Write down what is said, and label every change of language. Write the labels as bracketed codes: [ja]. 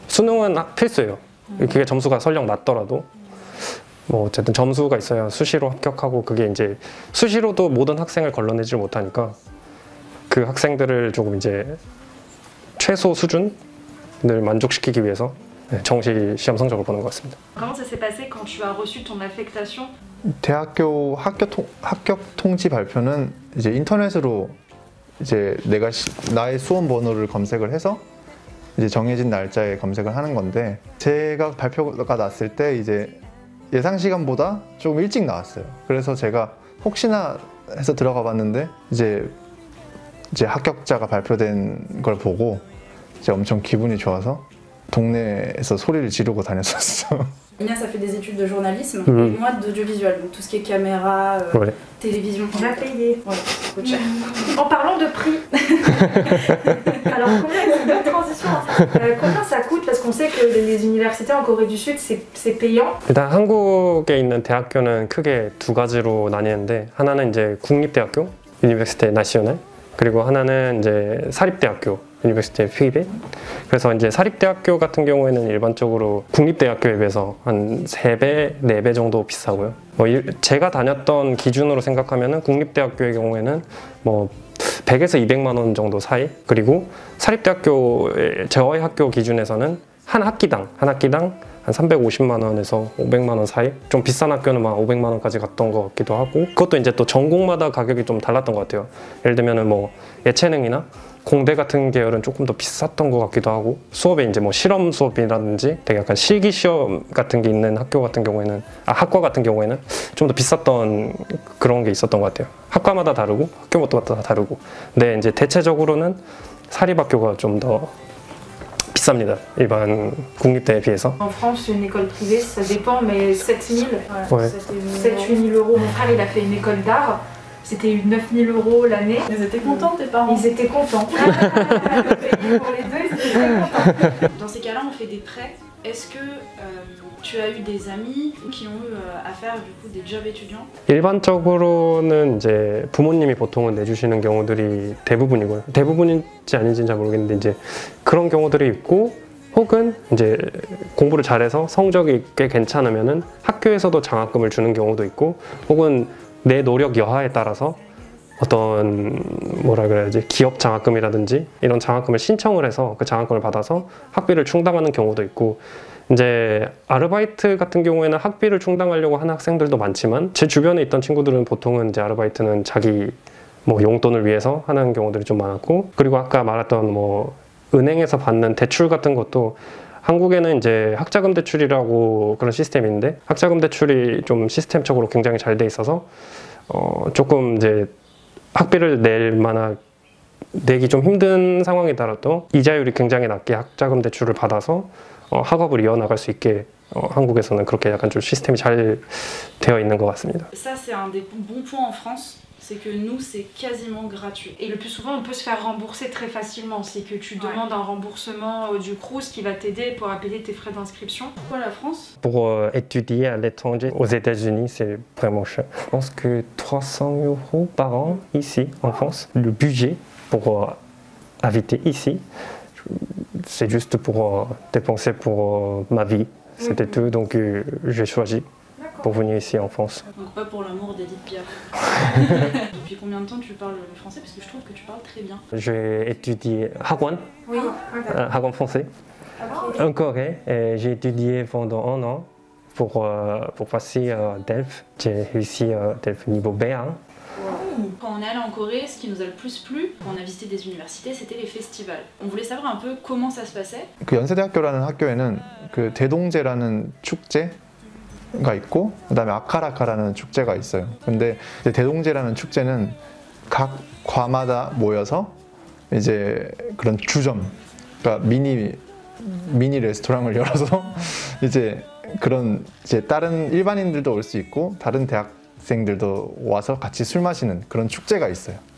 [ko] 수능은 필수예요. 그게 점수가 설령 낮더라도 뭐 어쨌든 점수가 있어야 수시로 합격하고, 그게 이제 수시로도 모든 학생을 걸러내지 못하니까 그 학생들을 조금 이제 최소 수준을 만족시키기 위해서 정시 시험 성적을 보는 것 같습니다. [fr] Comment ça s'est passé quand tu as reçu ton affectation? [ko] 대학교 합격 통지 발표는 이제 인터넷으로 이제 나의 수험 번호를 검색을 해서 이제 정해진 날짜에 검색을 하는 건데, 제가 발표가 났을 때 이제 예상 시간보다 조금 일찍 나왔어요. 그래서 제가 혹시나 해서 들어가 봤는데 이제 합격자가 발표된 걸 보고 이제 엄청 기분이 좋아서 동네에서 소리를 지르고 다녔었어. [fr] Inès a fait des études de journalisme et moi d'audiovisuel, donc tout ce qui est caméra, télévision. On a payé. Ouais, ça coûte cher. En parlant de prix, alors combien, c'est une bonne transition, combien ça coûte? Parce qu'on sait que les universités en Corée du Sud c'est payant. [ko] 일단 한국에 있는 대학교는 크게 두 가지로 나뉘는데, 하나는 이제 국립대학교, 유니버시테 나시오넬, 그리고 하나는 이제 사립대학교, 유니버시티 피베. 그래서 이제 사립대학교 같은 경우에는 일반적으로 국립대학교에 비해서 한 3배, 4배 정도 비싸고요. 뭐 제가 다녔던 기준으로 생각하면은 국립대학교의 경우에는 뭐 100에서 200만 원 정도 사이, 그리고 사립대학교의 저희 학교 기준에서는 한 학기당 한 350만 원에서 500만 원 사이, 좀 비싼 학교는 막 500만 원까지 갔던 것 같기도 하고, 그것도 이제 또 전공마다 가격이 좀 달랐던 것 같아요. 예를 들면은 뭐 예체능이나 공대 같은 계열은 조금 더 비쌌던 것 같기도 하고, 수업에 이제 뭐 실험 수업이라든지 되게 약간 실기 시험 같은 게 있는 학과 같은 경우에는 좀 더 비쌌던 그런 게 있었던 것 같아요. 학과마다 다르고 학교마다 다르고. 근데 이제 대체적으로는 사립학교가 좀 더 비쌉니다. 일반 국립대에 비해서. [fr] En France, une école privée, ça dépend, mais 7 000, Ouais. 7-8 000 euros. Mon frère, il a fait une école d'art. C'était 9 000 euros l'année. Ils étaient contents tes parents? Ils étaient contents. Pour les deux, ils étaient très contents. Dans ces cas-là, on fait des prêts. Est-ce que tu as eu des amis qui ont eu à faire du coup des jobs étudiants? [ko] 일반적으로는 이제 부모님이 보통은 내주시는 경우들이 대부분이고요. 대부분인지 아닌지는 잘 모르겠는데 이제 그런 경우들이 있고, 혹은 이제 공부를 잘해서 성적이 꽤 괜찮으면은 학교에서도 장학금을 주는 경우도 있고, 혹은 내 노력 여하에 따라서 어떤 뭐라 그래야지, 기업 장학금이라든지 이런 장학금을 신청을 해서 그 장학금을 받아서 학비를 충당하는 경우도 있고, 이제 아르바이트 같은 경우에는 학비를 충당하려고 하는 학생들도 많지만, 제 주변에 있던 친구들은 보통은 이제 아르바이트는 자기 뭐 용돈을 위해서 하는 경우들이 좀 많았고, 그리고 아까 말했던 뭐 은행에서 받는 대출 같은 것도, 한국에는 이제 학자금 대출이라고 그런 시스템인데, 학자금 대출이 좀 시스템적으로 굉장히 잘 돼 있어서 조금 이제 학비를 내기 좀 힘든 상황이더라도 이자율이 굉장히 낮게 학자금 대출을 받아서 학업을 이어나갈 수 있게 한국에서는 그렇게 약간 좀 시스템이 잘 되어 있는 것 같습니다. [fr] Ça c'est un des bons points en France. C'est que nous, c'est quasiment gratuit. Et le plus souvent, on peut se faire rembourser très facilement. C'est que tu demandes un remboursement du Crous qui va t'aider pour payer tes frais d'inscription. Pourquoi la France? Pour étudier à l'étranger, aux États-Unis, c'est vraiment cher. Je pense que 300 € par an ici, en France. Le budget pour habiter ici, c'est juste pour dépenser pour ma vie. C'était tout, donc j'ai choisi pour venir ici en France. Donc pas pour l'amour d'Edith Piaf. Depuis combien de temps tu parles le français? Parce que je trouve que tu parles très bien. J'ai étudié Hagwon, Oui. Hagwon français, en Corée, et j'ai étudié pendant 1 an pour passer DELF. J'ai réussi DELF niveau B1. Quand on est allé en Corée, ce qui nous a le plus plu, quand on a visité des universités, c'était les festivals. On voulait savoir un peu comment ça se passait. [ko] 그 연세대학교라는 학교에는 그 대동제라는 축제가 있고 그다음에 아카라카라는 축제가 있어요. 근데 이제 대동제라는 축제는 각 과마다 모여서 이제 그런 주점, 그러니까 미니 레스토랑을 열어서 이제 그런 이제 다른 일반인들도 올 수 있고 다른 대학생들도 와서 같이 술 마시는 그런 축제가 있어요.